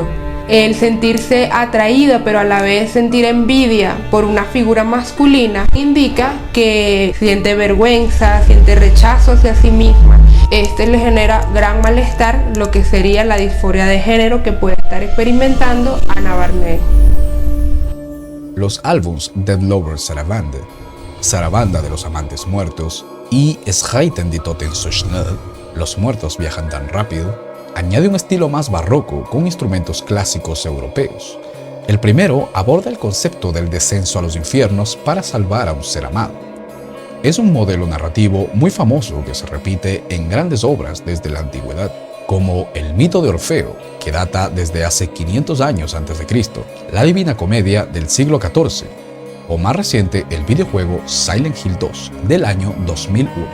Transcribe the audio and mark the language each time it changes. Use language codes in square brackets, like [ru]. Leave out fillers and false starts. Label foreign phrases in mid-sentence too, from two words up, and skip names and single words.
[es] El sentirse atraída pero a la vez sentir envidia por una figura masculina indica que siente vergüenza, siente rechazo hacia sí misma. Este le genera gran malestar, lo que sería la disforia de género que puede estar experimentando Anna Barney. Los álbums Dead Lovers Sarabande, Sarabanda de los amantes muertos y Es reiten die Toten so schnell, Los muertos viajan tan rápido, añade un estilo más barroco con instrumentos clásicos europeos. El primero aborda el concepto del descenso a los infiernos para salvar a un ser amado. Es un modelo narrativo muy famoso que se repite en grandes obras desde la antigüedad, como el mito de Orfeo, que data desde hace 500 años a.C., la Divina Comedia del siglo XIV, o más reciente el videojuego Silent Hill 2 del año 2001.